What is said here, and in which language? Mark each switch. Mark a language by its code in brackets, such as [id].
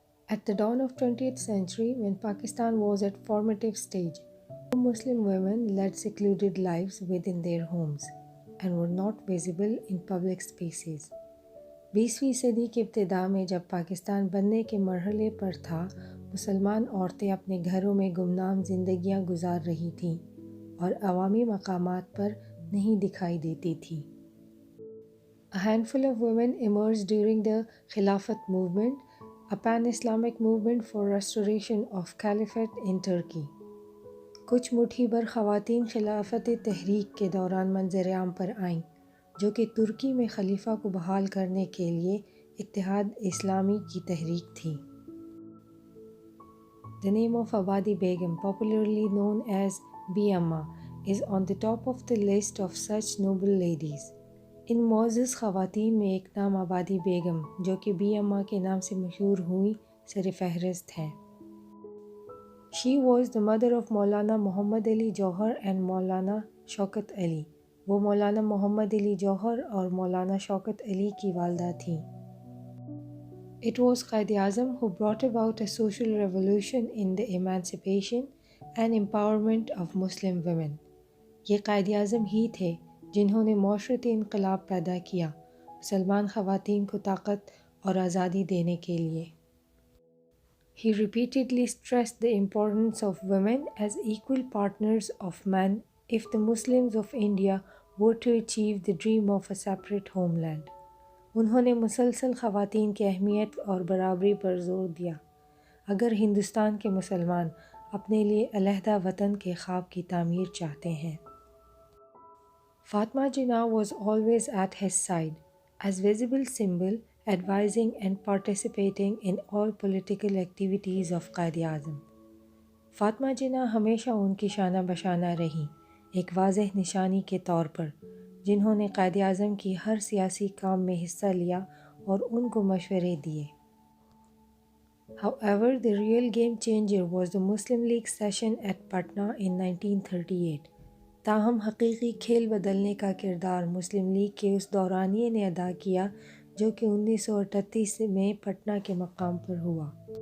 [en] At the dawn of 20th century, when Pakistan was at formative stage, Muslim women led secluded lives within their homes and were not visible in public spaces. [hi] 20वीं सदी की इब्तिदा में जब पाकिस्तान बनने के मरहले पर था, मुसलमान औरतें अपने घरों में गुमनाम जिंदगियां गुजार रही थीं और अवामी मकामात पर नहीं दिखाई देती थीं. [en] A handful of women emerged during the Khilafat movement, a pan-Islamic movement for restoration of caliphate in Turkey. [hi] कुछ मुट्ठी भर ख़वातीन खिलाफत तहरीक के दौरान मंजर-ए-आम पर आईं, जो कि तुर्की में खलीफा को बहाल करने के लिए इत्तेहाद इस्लामी की तहरीक थी. [en] The name of Abadi Begum, popularly known as B Amma, is on the top of the list of such noble ladies. [hi] इन मोअज़्ज़ज़ ख़वातीन में एक नाम आबादी बेगम, जो कि बी अम्मा के नाम से मशहूर हुई, सर फहरिस्त हैं. [en] She was the mother of Maulana Muhammad Ali Jauhar and Maulana Shaukat Ali. [hi] वो मौलाना मोहम्मद अली जौहर और मौलाना शौकत अली की वालदा थीं. [en] It was Quaid-e-Azam who brought about a social revolution in the emancipation and empowerment of Muslim women. [hi] ये Quaid-e-Azam ही थे जिन्होंने मौशरती इनकलाब पैदा किया मुसलमान ख़वातीन को ताकत और आज़ादी देने के लिए. [en] He repeatedly stressed the importance of women as equal partners of men if the Muslims of India were to achieve the dream of a separate homeland. [hi] उन्होंने मुसलसल ख़वातीन की अहमियत और बराबरी पर ज़ोर दिया अगर हिंदुस्तान के मुसलमान अपने लिए अलहदा वतन के ख्वाब की तामीर चाहते हैं. [en] Fatma Jinnah was always at his side, as visible symbol, advising and participating in all political activities of Quaid-e-Azam. [hi] Fatima जिन्ना हमेशा उनकी शाना बशाना रहीं, एक वाज़ेह निशानी के तौर पर, जिन्होंने क़ायद-ए-आज़म की हर सियासी काम में हिस्सा लिया और उनको मशवरे दिए. [en] However, the real game changer was the Muslim League session at Patna in 1938. [hi] ताहम हकीकी खेल बदलने का किरदार मुस्लिम लीग के उस दौरानिये ने अदा किया जो कि 1938 में पटना के मकाम पर हुआ.